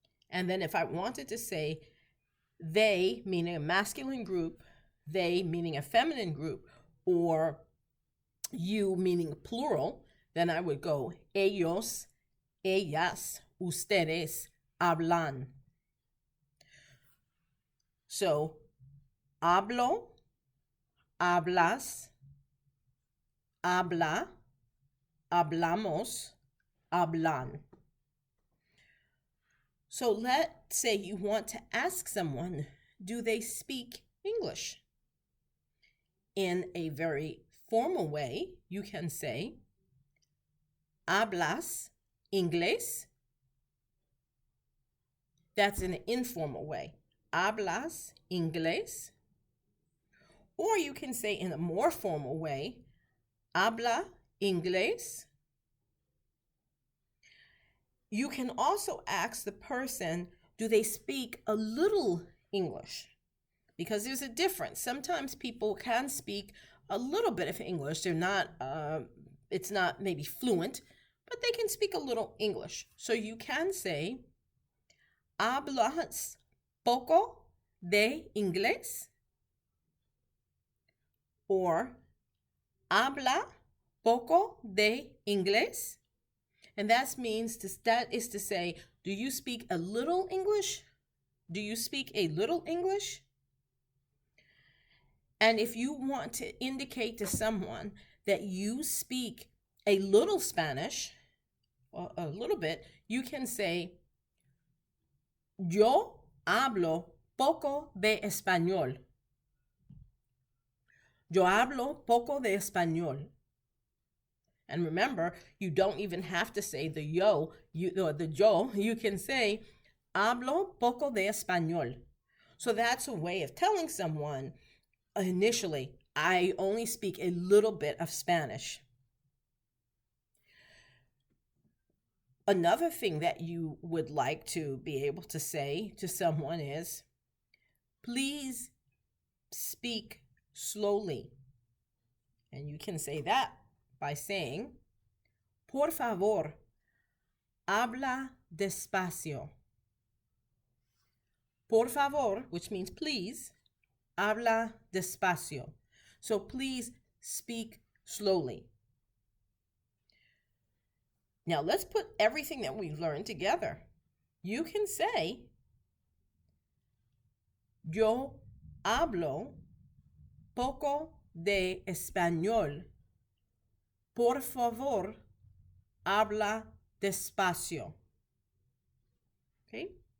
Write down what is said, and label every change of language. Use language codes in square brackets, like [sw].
[en] And then if I wanted to say they, meaning a masculine group, they, meaning a feminine group, or you, meaning plural, then I would go [es] ellos, ellas, ustedes hablan. [en] So, [es] hablo, hablas, habla, hablamos, hablan. [en] So let's say you want to ask someone, do they speak English? In a very formal way, you can say, [es] ¿hablas inglés? [en] That's in an informal way. [es] ¿Hablas inglés? [en] Or you can say in a more formal way, [es] ¿habla inglés? [en] You can also ask the person, do they speak a little English? Because there's a difference. Sometimes people can speak a little bit of English. They're not, it's not maybe fluent, but they can speak a little English. So you can say, [es] ¿hablas poco de inglés? [en] Or, [es] ¿habla poco de inglés? [en] And that is to say, do you speak a little English? Do you speak a little English? And if you want to indicate to someone that you speak a little Spanish, or a little bit, you can say, [es] yo hablo poco de español. Yo hablo poco de español. [en] And remember, you don't even have to say the yo, you can say, [es] hablo poco de español. [en] So that's a way of telling someone, initially, I only speak a little bit of Spanish. Another thing that you would like to be able to say to someone is, please speak slowly. And you can say that by saying, [es] por favor, habla despacio. Por favor, [en] which means please, [es] habla despacio. [en] So please speak slowly. Now let's put everything that we've learned together. You can say, [es] yo hablo poco de español. Por favor, habla despacio. Okay?